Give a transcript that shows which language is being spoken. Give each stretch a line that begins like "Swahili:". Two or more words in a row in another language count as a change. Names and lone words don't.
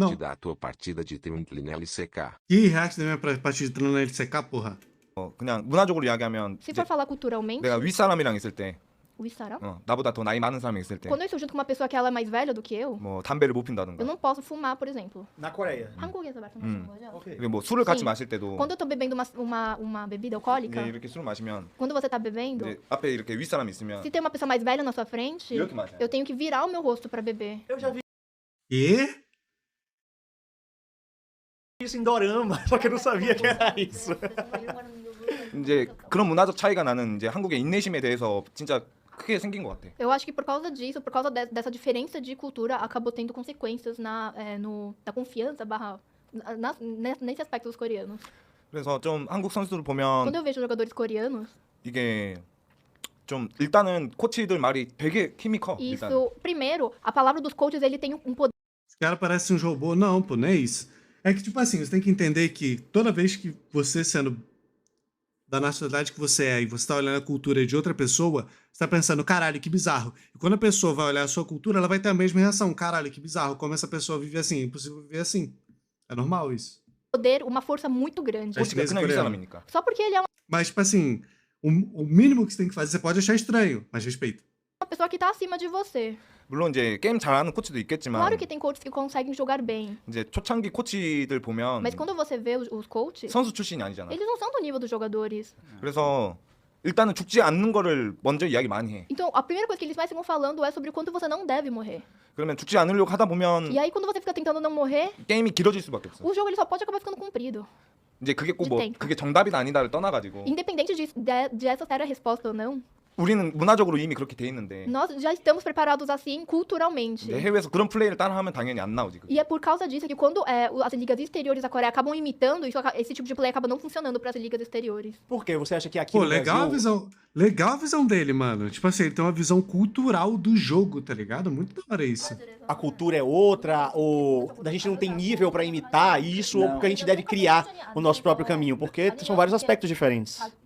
Portuguese: Não. da tua partida de Triumph na LCK. Que react da minha partida de treino na LCK, porra?
Korean: 그냥 문화적으로 이야기하면
Portuguese: Se
Korean: 이제
Portuguese: for falar culturalmente,
Korean: 내가 윗사람이랑 있을 때
Portuguese: o Isara,
Korean: 나보다 더 나이 많은 사람이 있을 때
Portuguese: quando eu estou junto com uma pessoa que ela é mais velha do que eu
Korean: 담배를 못 핀다든가
Portuguese: eu não posso fumar, por exemplo. Na Coreia.
Korean: 한국에서 말씀하시는 거죠?
Portuguese: Ok.
Korean: 그리고 뭐 술을 같이
Portuguese: Sim.
Korean: 마실 때도
Portuguese: Quando eu tô bebendo uma bebida alcoólica,
Korean: 이제 이렇게 술을 마시면
Portuguese: quando você tá bebendo,
Korean: 이제 앞에 이렇게 윗사람이 있으면
Portuguese: se tem uma pessoa mais velha na sua frente,
Korean: 이렇게 마셔요.
Portuguese: eu tenho que virar o meu rosto pra beber. Eu já vi E? isso em Dorama, só que eu não sabia que era isso.
Korean: 이제 그런 문화적 차이가 나는 이제 한국의 인내심에 대해서 진짜 크게 생긴 것 같아.
Portuguese: Eu acho que por causa disso, por causa dessa diferença de cultura, acabou tendo consequências na confiança nesse aspecto dos coreanos.
Korean: 그래서 좀 한국 선수들 보면
Portuguese: Quando eu vejo jogadores coreanos,
Korean: 이게 좀 일단은 코치들 말이 되게 힘이 커. 일단.
Portuguese: isso, primeiro, a palavra dos coaches, ele tem um poder Os caras parecem uns robôs. Não, pô, não é isso. É que, tipo assim, você tem que entender que toda vez que você sendo da nacionalidade que você é e você tá olhando a cultura de outra pessoa, você tá pensando, caralho, que bizarro. E quando a pessoa vai olhar a sua cultura, ela vai ter a mesma reação. Caralho, que bizarro. Como essa pessoa vive assim? É impossível viver assim. É normal isso. Poder, uma força muito grande. É
Korean: 어떻게
Portuguese: chinês e
Korean: 그냥
Portuguese: coreano.
Korean: 윗사람이니까.
Portuguese: Só porque ele é Mas, tipo assim, o mínimo que você tem que fazer, você pode achar estranho, mas respeita. uma pessoa que tá acima de você.
Korean: 물론 이제 게임 잘하는 코치도 있겠지만
Portuguese: Claro que tem coaches que conseguem jogar bem.
Korean: 이제 초창기 코치들 보면
Portuguese: Mas quando você vê os coaches,
Korean: 선수 출신이 아니잖아.
Portuguese: eles não são do nível dos jogadores.
Korean: 그래서 일단은 죽지 않는 거를 먼저 이야기 많이 해.
Portuguese: Então, a primeira coisa que eles mais ficam falando é sobre o quanto você não deve morrer.
Korean: 그러면 죽지 않으려고 하다 보면
Portuguese: E aí, quando você fica tentando não morrer,
Korean: 게임이 길어질 수밖에 없어.
Portuguese: o jogo ele só pode acabar ficando comprido.
Korean: 이제 그게 꼭 뭐
Portuguese: tempo.
Korean: 그게 정답이다 아니다를 떠나가지고
Portuguese: Independente de essa ser a resposta ou não,
Korean: 우리는 문화적으로 이미 그렇게 돼 있는데
Portuguese: nós já estamos preparados assim culturalmente.
Korean: 이제 해외에서 그런 플레이를 따라하면 당연히 안 나오지. 그게.
Portuguese: E é por causa disso que quando as ligas exteriores da Coreia acabam imitando, esse tipo de play acaba não funcionando para as ligas exteriores. Por quê? Você acha que aqui Pô, no Brasil... legal a visão dele, mano. Tipo assim, ele tem uma visão cultural do jogo, tá ligado? Muito da hora isso. a cultura é outra, ou a gente não tem nível pra imitar isso, ou porque a gente deve criar o nosso próprio caminho, porque são vários aspectos diferentes.